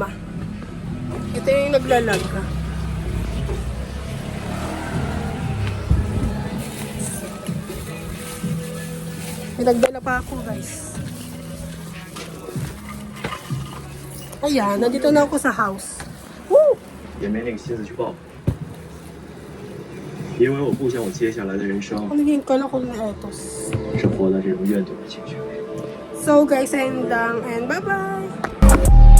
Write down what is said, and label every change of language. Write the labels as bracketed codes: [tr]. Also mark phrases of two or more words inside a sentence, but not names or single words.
[tl] Ito yung naglalag. May nagdala pa ako guys. Ayan, nandito na ako sa house. Woo! [zh] 也没那个心思去报，因为我不想我接下来的人生 [tl] Ano yung kala ko na etos? [zh] 是活在这种怨怼的情绪里。 [en] So guys, and bye-bye!